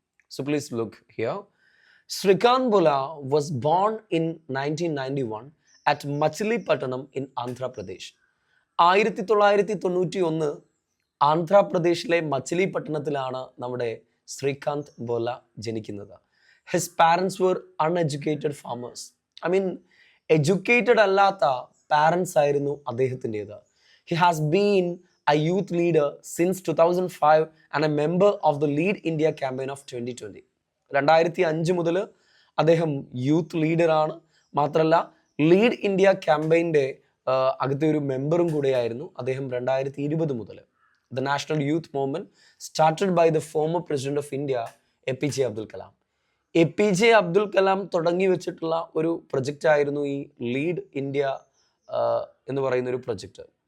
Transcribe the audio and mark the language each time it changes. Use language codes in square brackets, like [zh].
[en] So please look here. Srikanth ബൊല was born in 1991 at Machilipatnam in Andhra Pradesh. [ml] 1991 ആന്ധ്രാപ്രദേശിലെ മച്ചിലിപട്ടണത്തിലാണ് നമ്മുടെ ശ്രീകാന്ത് ബൊല ജനിക്കുന്നത്. [en] His parents were uneducated farmers. [ml] Educated അല്ലാത്ത parents ആയിരുന്നു അദ്ദേഹത്തിൻ്റെത്. [en] He has been a youth leader since 2005 and a member of the Lead India campaign of 2020. [ml] 2005 മുതൽ അദ്ദേഹം youth ലീഡറാണ്. മാത്രമല്ല lead India ക്യാമ്പയിൻ്റെ അകത്തെ ഒരു മെമ്പറും കൂടെയായിരുന്നു അദ്ദേഹം 2020 മുതൽ. [en] The national youth movement started by the former president of India APJ Abdul Kalam. [ml] APJ Abdul Kalam തുടങ്ങി വെച്ചിട്ടുള്ള ഒരു പ്രൊജക്റ്റ് ആയിരുന്നു ഈ ലീഡ് ഇന്ത്യ എന്ന് പറയുന്ന ഒരു പ്രൊജക്റ്റ്.